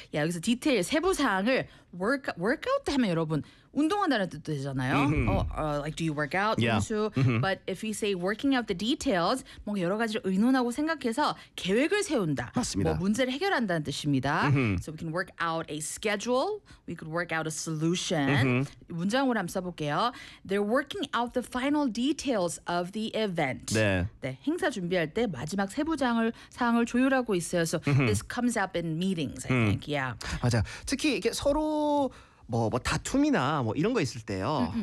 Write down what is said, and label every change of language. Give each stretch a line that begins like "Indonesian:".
Korean: 야, 여기서 디테일, 세부 사항을 workout 하면 여러분 운동한다는 뜻도 되잖아요.
English: Like, do you work out?
Korean: 운수.
English: But if you say working out the details,
Korean: 뭔가 여러 가지를 의논하고 생각해서 계획을 세운다. 맞습니다. 뭐 문제를 해결한다는 뜻입니다.
English: So we can work out a schedule. We could work out a solution.
Korean: 문장으로 한번 써볼게요.
English: They're working out the final details of the event.
Korean: 네. 네, 행사 준비할 때 마지막 세부장을 사항을 조율하고 있어요.
English: So this comes up in meetings, I think. Yeah.
Korean: 맞아. 특히 이게 서로 뭐 다툼이나 뭐 이런 거 있을 때요.